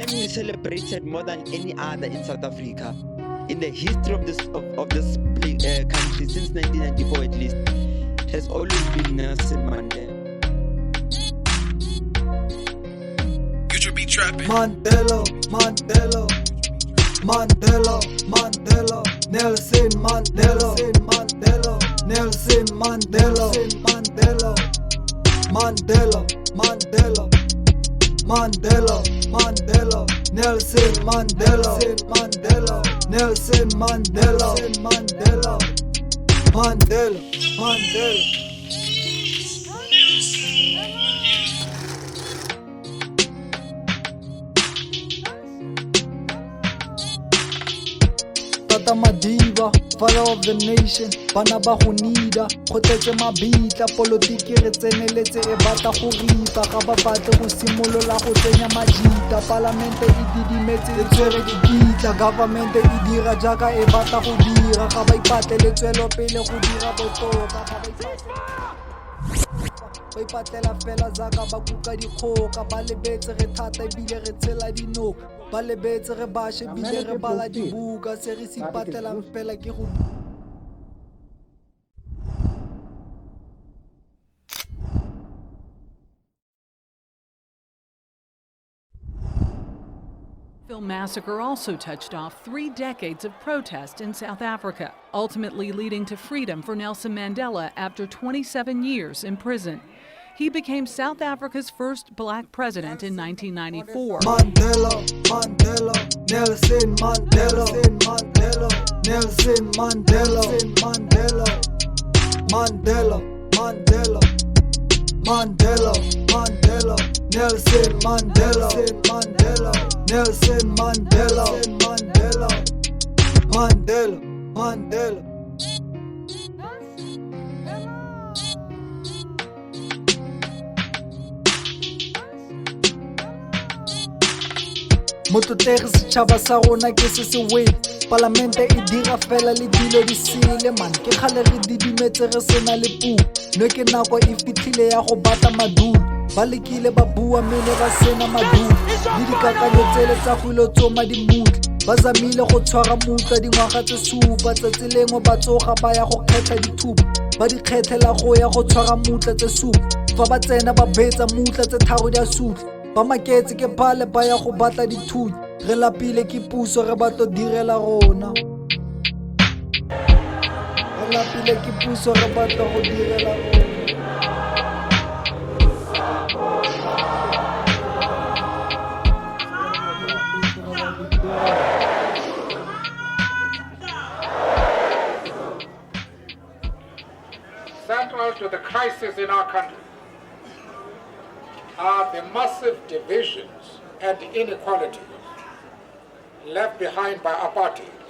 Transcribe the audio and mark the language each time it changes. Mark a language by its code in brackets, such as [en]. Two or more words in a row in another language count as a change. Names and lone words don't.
[en] celebrated more than any other in South Africa. In the history of this country since 1994 at least, has always been Nelson Mandela. Future be trapping. Mandela, Mandela, Mandela, Mandela, Nelson Mandela, Mandela, Nelson Mandela, Mandela, Mandela, Mandela, Mandela, Mandela, Nelson Mandela, Mandela, Nelson Mandela, Mandela, Mandela, Mandela. Tata Madiba, father of the nation, [tn] bana ba go nida, go tletse mabitla, politiki re tseneletse e batla go ripa, ga ba batle go simolola go tsenya majita, parlamente e didimetse e tswere dikitla, government e dira jaaka e batla go dira, ga ba ipatle le tswelo pele go dira botoka, ga ba ipatlela fela zaka ba kuka dikgoka, ba lebetse re thata ebile re tshela dinoka, ba lebetse re bashe ebile re bala dibuka, se re se ipatlelang fela ke go [en] Sharpville Massacre also touched off 3 decades of protest in South Africa, ultimately leading to freedom for Nelson Mandela after 27 years in prison. He became South Africa's first black president in 1994. Mandela, Mandela, Nelson Mandela, Mandela, Nelson Mandela, Mandela, Mandela, Mandela, Mandela, Mandela, Nelson Mandela, Mandela, Nelson Mandela, Mandela, Mandela, Mandela. [tn] Mototegi setšhaba sa rona ke se se wele, parlamente e dira fela le dilo di sele man, ke kgale re didimetse re sena le puo, no ke nako e fitlhile ya go bata madulo, ba lekile ba bua mene ba sena madulo, le dikakanyo tsele tsa go ilo tsoma dimutla, ba zamile go tshwara mutla dingwaga tse supa, tsatsi lengwe ba tsoga ba ya go kgetha dithupa, ba di kgethela go ya go tshwara mutla tse supa, fa ba tsena ba betsa mutla tse tharo di a sutla, ba maketse ke phale ba ya go batla dithunya, re lapile ke puso re batlo direla rona, re lapile ke puso re batlo go direla rona. [en] Central to the crisis in our country are the massive divisions and inequalities left behind by apartheid.